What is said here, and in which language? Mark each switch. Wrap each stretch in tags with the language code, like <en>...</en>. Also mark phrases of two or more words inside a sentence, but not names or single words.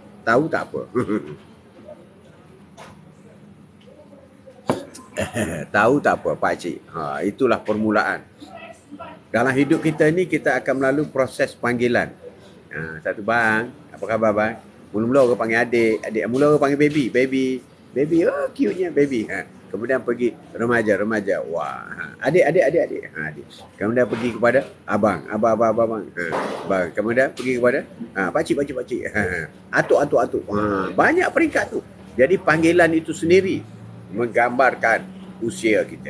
<ms>Tahu tak apa. Tahu tak apa pakcik. Itulah permulaan. Dalam hidup kita ni kita akan melalui proses panggilan. Satu bang. Apa khabar bang? Mula-mula orang panggil adik. Mula orang panggil baby. Oh cute-nya baby. Kemudian pergi remaja. Wah. Adik. Adik. Kemudian pergi kepada abang. Bang. Kemudian pergi kepada pakcik. Atuk. Banyak peringkat tu. Jadi panggilan itu sendiri menggambarkan usia kita.</ms>